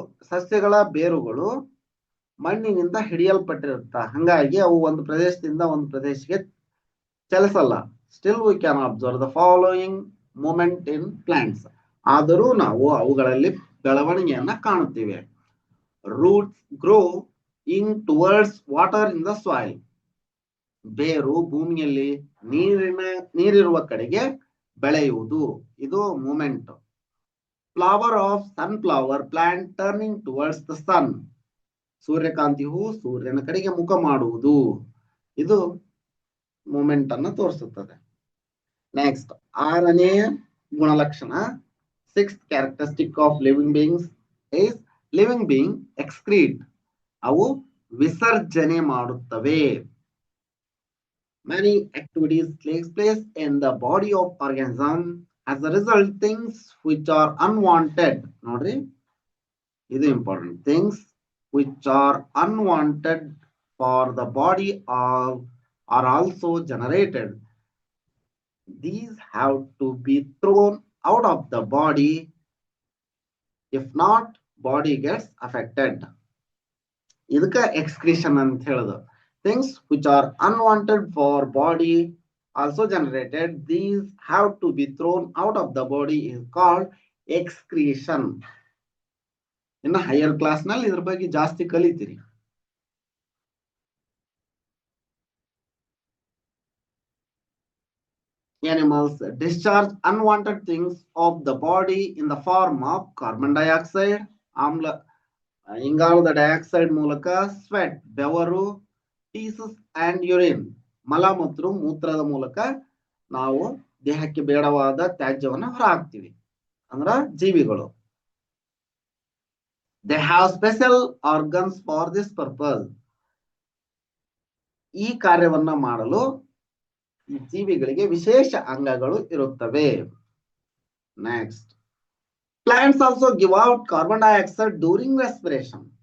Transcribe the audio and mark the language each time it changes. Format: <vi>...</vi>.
<kn>ಸಸ್ಯಗಳ ಬೇರುಗಳು ಮಣ್ಣಿನಿಂದ ಹಿಡಿಯಲ್ಪಟ್ಟಿರುತ್ತ. ಹಂಗಾಗಿ ಅವು ಒಂದು ಪ್ರದೇಶದಿಂದ ಒಂದು ಪ್ರದೇಶಕ್ಕೆ ಚಲಿಸಲ್ಲ.</kn> <en>Still we can observe the following movement in plants.</en> <kn>ಆದರೂ ನಾವು ಅವುಗಳಲ್ಲಿ ಬೆಳವಣಿಗೆಯನ್ನ ಕಾಣುತ್ತೇವೆ.</kn> <en>Roots grow in towards water in the soil.</en> <kn>ಬೇರು ಭೂಮಿಯಲ್ಲಿ ನೀರಿರುವ ಕಡೆಗೆ ಬೆಳೆಯುವುದು, ಇದು moment.</kn> <en>Flower of sunflower plant turning towards the sun.</en> <kn>ಸೂರ್ಯಕಾಂತಿ ಹೂ ಸೂರ್ಯನ ಕಡೆಗೆ ಮುಖ ಮಾಡುವುದು, ಇದು ಮೂಮೆಂಟ್ ಅನ್ನು ತೋರಿಸುತ್ತದೆ.</kn> <en>next</en> <kn>6ನೇ ಗುಣಲಕ್ಷಣ,</kn> <en>6th characteristic of living beings is living being excrete.</en> <kn>ಅವು ವಿಸರ್ಜನೆ ಮಾಡುತ್ತವೆ.</kn> <en>Many activities takes place in the body of organism. As a result, things which are unwanted,</en> <kn>ನೋಡ್ರಿ ಇದು important,</kn> <en>things which are unwanted for the body are also generated. These have to be thrown out of the body. If not, body gets affected.</en> <kn>ಇದಕ್ಕೆ excretion ಅಂತ ಹೇಳೋದು.</kn> <en>Things which are unwanted for body also generated. These have to be thrown out of the body is called excretion.</en> <kn>ಇನ್ನು higher class ನಲ್ಲಿ ಇದ್ರ ಬಗ್ಗೆ ಜಾಸ್ತಿ ಕಲಿತೀರಿ.</kn> <en>Animals discharge unwanted things of the body in the form of carbon dioxide,</en> <kn>ಇಂಗಾಲದ dioxide ಮೂಲಕ,</kn> <en>sweat ಬೆವರು, feces and urine</en> <kn>ಮಲ ಮತ್ತು ಮೂತ್ರದ ಮೂಲಕ ನಾವು ದೇಹಕ್ಕೆ ಬೇಡವಾದ ತ್ಯಾಜ್ಯವನ್ನು ಹೊರಹಾಕ್ತಿವಿ, ಅಂದ್ರ ಜೀವಿಗಳು.</kn> <en>They have special organs for this purpose.</en> <kn>ಈ ಕಾರ್ಯವನ್ನ ಮಾಡಲು ಈ ಜೀವಿಗಳಿಗೆ ವಿಶೇಷ ಅಂಗಗಳು ಇರುತ್ತವೆ.</kn> <en>Next, plants also give out carbon dioxide during respiration.</en>